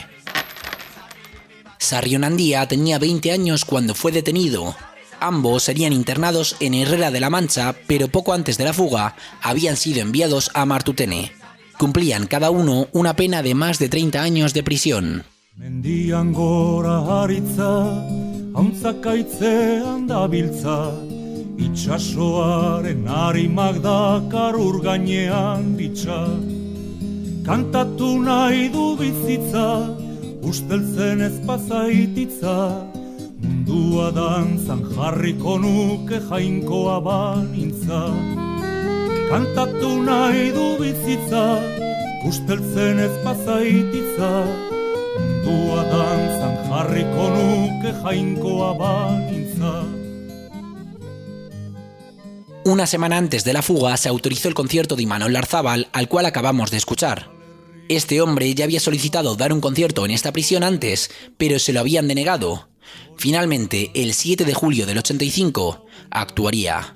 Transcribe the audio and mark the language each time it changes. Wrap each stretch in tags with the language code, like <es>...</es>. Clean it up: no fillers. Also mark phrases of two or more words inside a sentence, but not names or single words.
<es>Sarrionandia tenía 20 años cuando fue detenido. Ambos serían internados en Herrera de la Mancha, pero poco antes de la fuga habían sido enviados a Martutene. Cumplían cada uno una pena de más de 30 años de prisión.</es> <eu>Mendian gora haritza, hauntzaitzean dabiltza, itxasoaren harimak dakar ur gainean ditza. Kantatu nahi du bizitza, usteltzen ez pazaititza, mundua dantzan jarriko nuke jainkoa banintza. Kantatu nahi du bizitza, usteltzen ez pazaititza, mundua dantzan jarriko nuke jainkoa banintza.</eu> <es>Una semana antes de la fuga se autorizó el concierto de Imanol Larzábal, al cual acabamos de escuchar. Este hombre ya había solicitado dar un concierto en esta prisión antes, pero se lo habían denegado. Finalmente, el 7 de julio del 85, actuaría.</es>